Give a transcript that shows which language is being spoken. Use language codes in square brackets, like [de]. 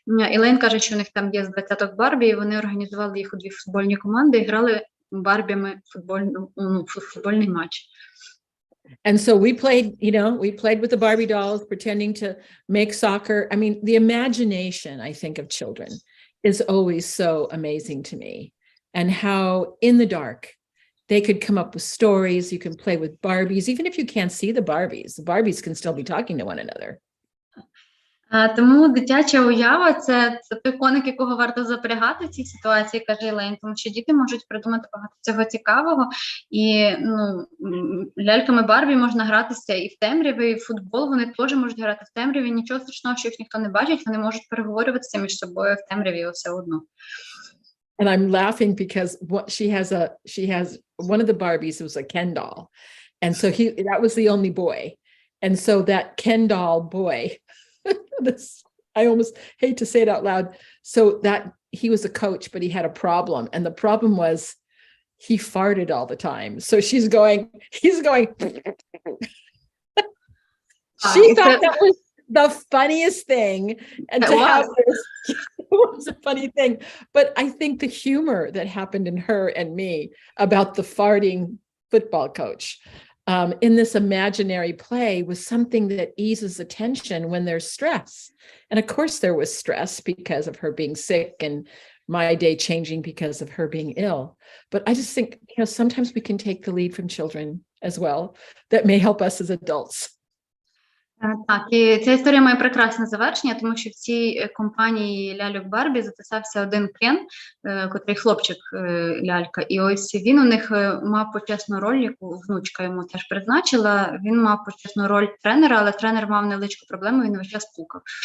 [uk] Єлейн каже, що у них там є з 20 Барбі, і вони організували їх у 2 футбольні команди і грали Барбіями футбольний матч. [en] And so we played with the Barbie dolls, pretending to make soccer. I mean, the imagination, I think, of children is always so amazing to me. And how in the dark, they could come up with stories. You can play with Barbies. Even if you can't see the Barbies can still be talking to one another. [uk] Тому дитяча уява – це той коник, якого варто запрягати в цій ситуації, каже Єлейн, тому що діти можуть придумати багато цього цікавого, і ляльками Барбі можна гратися і в темряві, і в футбол вони теж можуть грати в темряві, нічого страшного, що їх ніхто не бачить, вони можуть переговорюватися між собою в темряві все одно. [en] And I'm laughing because she has one of the Barbies was a Ken doll, and so that was the only boy, and so that Ken doll boy. I almost hate to say it out loud. So that he was a coach, but he had a problem. And the problem was he farted all the time. So he's going, she thought that was the funniest thing. And to have this, it was a funny thing. But I think the humor that happened in her and me about the farting football coach in this imaginary play was something that eases the tension when there's stress. And of course there was stress because of her being sick and my day changing because of her being ill. But I just think, sometimes we can take the lead from children as well. That may help us as adults. [uk] Так, і ця історія має прекрасне завершення, тому що в цій компанії ляльок Барбі записався один Кен, котрий хлопчик-лялька, і ось він у них мав почесну роль, яку внучка йому теж призначила, він мав почесну роль тренера, але тренер мав невеличку проблему, він весь час пукав.